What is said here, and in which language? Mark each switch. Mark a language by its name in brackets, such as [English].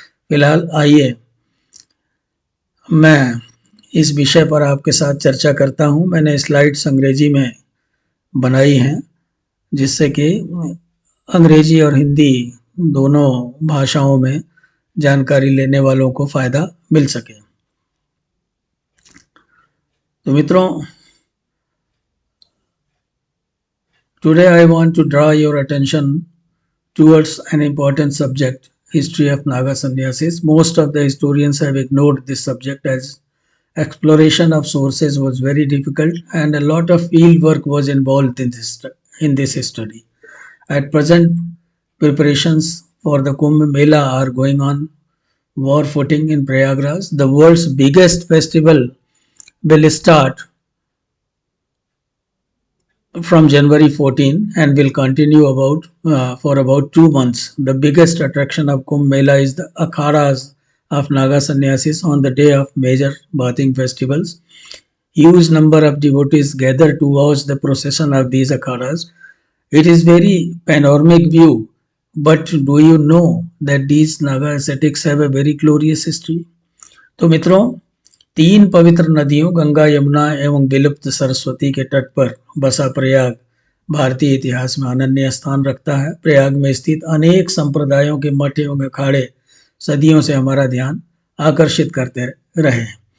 [Hindi] फिलहाल आइए मैं इस विषय पर आपके साथ चर्चा करता हूँ। मैंने स्लाइड्स अंग्रेजी में बनाई हैं, जिससे कि अंग्रेजी और हिंदी दोनों भाषाओं में जानकारी लेने वालों को फ़ायदा मिल सके। तो मित्रों, [English] today I want to draw your attention towards an important subject, history of Naga Sannyasis. Most of the historians have ignored this subject as exploration of sources was very difficult and a lot of field work was involved in this study. At present, preparations for the Kumbh Mela are going on war footing in Prayagraj. The world's biggest festival will start from January 14 and will continue for about 2 months. The biggest attraction of Kumbh Mela is the akhadas of Naga Sannyasis on the day of major bathing festivals. Huge number of devotees gather to watch the procession of these akhadas. It is very panoramic view, but do you know that these Naga ascetics have a very glorious history? [Hindi] तो मित्रों, 3 पवित्र नदियों गंगा, यमुना एवं विलुप्त सरस्वती के तट पर बसा प्रयाग भारतीय इतिहास में अनन्य स्थान रखता है। प्रयाग में स्थित अनेक संप्रदायों के मठ एवं अखाड़े सदियों से हमारा ध्यान आकर्षित करते रहे हैं।